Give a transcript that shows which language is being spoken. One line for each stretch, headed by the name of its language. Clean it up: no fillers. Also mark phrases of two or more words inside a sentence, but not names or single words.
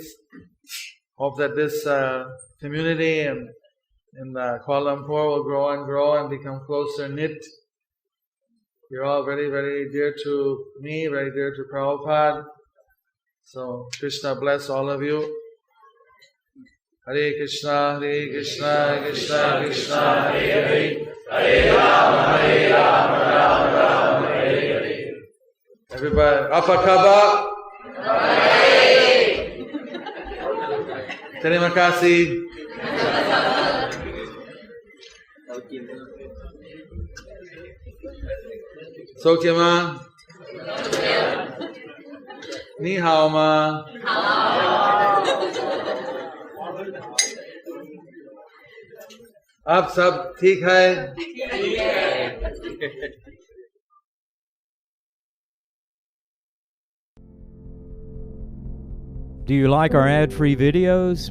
English: Hope that this community in Kuala Lumpur will grow and become closer knit. You're all very, very dear to me, very dear to Prabhupada. So Krishna bless all of you. Hare Krishna, Krishna Krishna, Hare Hare, Hare Rama, Rama Rama, Hare Hare. Everybody,
Malay: Apakaba. Terima kasih. Sokyama.
Chinese: 你好吗.
Hindi: आप सब ठीक है?
English: Do you like our ad-free videos?